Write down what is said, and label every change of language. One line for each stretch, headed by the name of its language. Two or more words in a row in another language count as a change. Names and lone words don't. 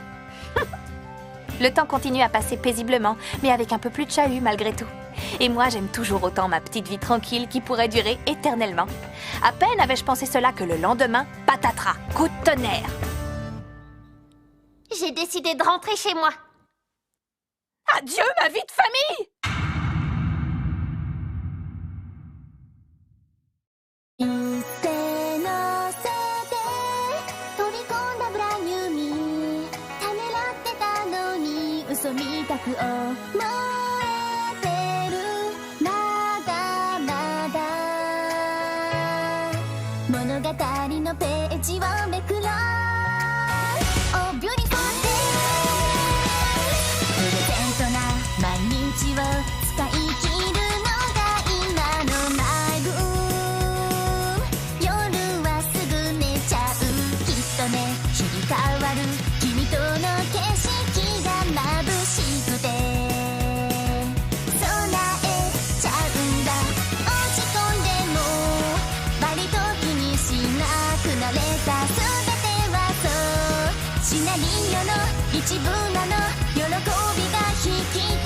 French: Le temps continue à passer paisiblement, mais avec un peu plus de chahut malgré tout. Et moi, j'aime toujours autant ma petite vie tranquille qui pourrait durer éternellement. À peine avais-je pensé cela que le lendemain, patatras, coup de tonnerre. J'ai décidé de rentrer chez moi. Adieu ma vie de famille!
Japanese: 一斉乗せて飛び込んだブランニューミーためらってたのに嘘みたく思えてるまだまだ物語のページをめくろう
English: Oh beautiful day
Japanese: プレゼントな毎日を使い切るのが今のマイブーム夜はすぐ寝ちゃうきっとね日々変わる君との景色が眩しくて備えちゃうんだ落ち込んでも割と気にしなくなれた全てはそうシナリオの一部なの喜びが引き